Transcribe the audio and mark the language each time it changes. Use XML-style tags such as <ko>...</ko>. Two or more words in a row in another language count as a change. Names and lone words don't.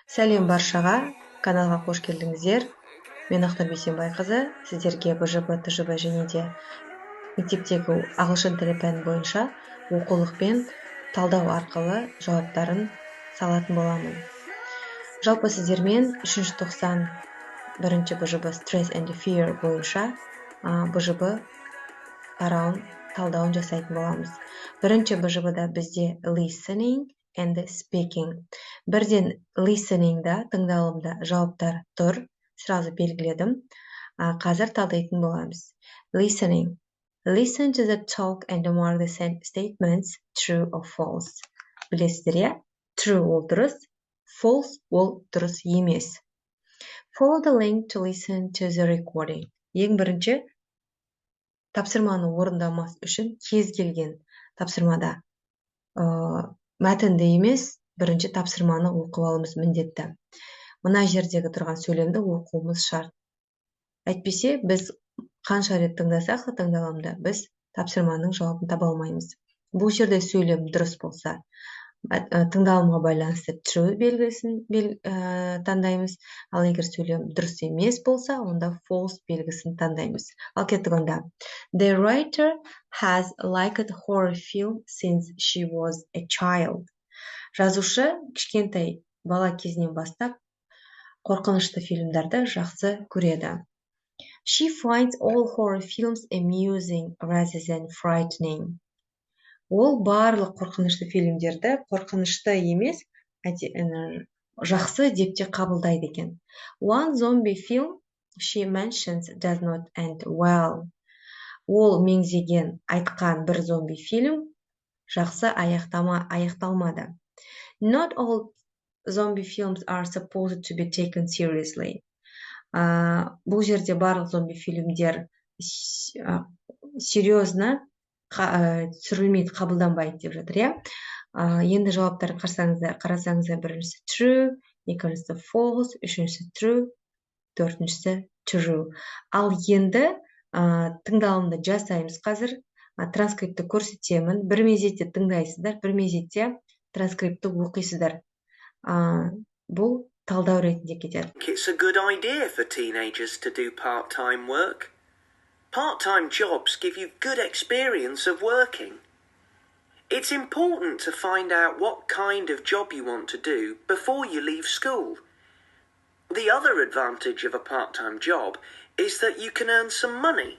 <kk>Сәлем баршаға, каналға қош келдіңіздер. Мен Ақтар Бейсенбайқызы, сіздерге БЖБ, ТЖБ және де мектептегі ағылшын тілі пәні бойынша оқулықпен талдау арқылы жауаптарын салатын боламын. Жалпы сіздермен 390 бірінші БЖБ Stress and Fear бойынша БЖБ тарауын талдауын жасайтын боламыз. Бірінші БЖБда бізде</kk> <en>listening and speaking.</en> <kk>Бірден listeningда, тыңдалымда жауаптар тұр. Сразу белгіледім. Қазір талдайтын боламыз.</kk> <en>Listening. Listen to the talk and mark the statements true or false.</en> <kk>Білесіздер, иә? True ол дұрыс, false ол дұрыс емес.</kk> <en>Follow the link to listen to the recording.</en> <kk>Ең бірінші, тапсырманы орындамас үшін кез келген тапсырмада мәтінді емес, бірінші тапсырманы оқып алуымыз міндетті. Мына жердегі тұрған сөйлемді оқуымыз шарт. Әйтпесе, біз қанша рет тыңдасақ та тыңдаламда, біз тапсырманың жауабын таба алмаймыз. Бұл жерде сөйлем дұрыс болса, тыңдалымға байланысты true белгісін таңдаймыз. Ал егер сөйлем дұрыс емес болса, онда false белгісін таңдаймыз. Ал кеттік онда.</kk> <en>The writer has liked horror film since she was a child.</en> <kk>Жазушы кішкентай бала кезінен бастап қорқынышты фильмдерді жақсы көреді.</kk> <en>She finds all horror films amusing rather than frightening.</en> <kk>Ол барлық қорқынышты фильмдерді қорқынышты емес, жақсы деп те қабылдайды екен.</kk> <en>One zombie film she mentions does not end well.</en> <kk>Ол меңзеген айтқан бір зомби фильм жақсы аяқталмады.</kk> <en>Not all zombie films are supposed to be taken seriously.</en> <kk>Бұл жерде барлық зомби фильмдер серьезно түсірілмейді, қабылданбайды деп жатыр, иә? Енді жауаптарын қарасаңыздар, біріншісі true, екіншісі false, үшіншісі true, төртіншісі true. Ал енді тыңдалымды жасаймыз қазір. Транскрипті көрсетемін. Бір мезетте тыңдайсыздар, бір мезетте транскрипті оқисыздар. Бұл талдау ретінде кетеді.</kk> <en>It's a good idea for teenagers to do part-time work. Part-time jobs give you good experience of working. It's important to find out what kind of job you want to do before you leave school. The other advantage of a part-time job is that you can earn some money.</en>